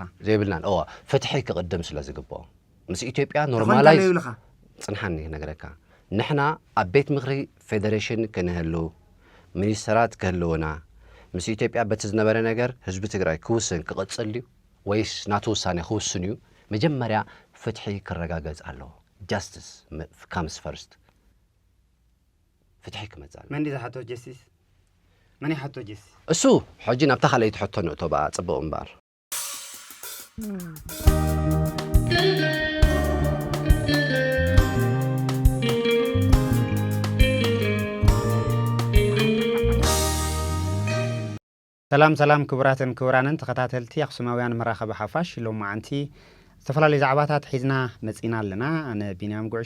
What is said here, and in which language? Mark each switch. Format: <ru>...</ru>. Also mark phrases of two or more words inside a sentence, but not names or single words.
<ti>ዘይብልናን ፍትሒ ክቅድም ስለ ዝግብኦ ምስ ኢትዮጵያ ኖርማላይዝ ጽንሓኒ ነገረካ ንሕና ኣብ ቤት ምኽሪ ፌደሬሽን ክንህሉ ሚኒስትራት ክህልውና ምስ ኢትዮጵያ በቲ ዝነበረ ነገር ህዝቢ ትግራይ ክውስን ክቕጽል እዩ ወይስ ናቱ ውሳኔ ክውስን እዩ መጀመርያ ፍትሒ ክረጋገጽ ኣለዎ</ti> <en>justice comes first</en> <ti>ፍትሒ ክመጽእ መን ዝሓቶ ጀስቲስ መን ይሓቶ ጀስቲስ እሱ ሕጂ ናብታ ካልአይ ትሕቶ ንእቶ በኣ ጽቡቕ እምበር ሰላም ክቡራትን ክቡራንን ተኸታተልቲ ኣኽሱማውያን መራኸቢ ሓፋሽ ሎም ማዓንቲ ዝተፈላለዩ ዛዕባታት ሒዝና መጺና ኣለና ኣነ ቢንያም ጉዕሽ</ti>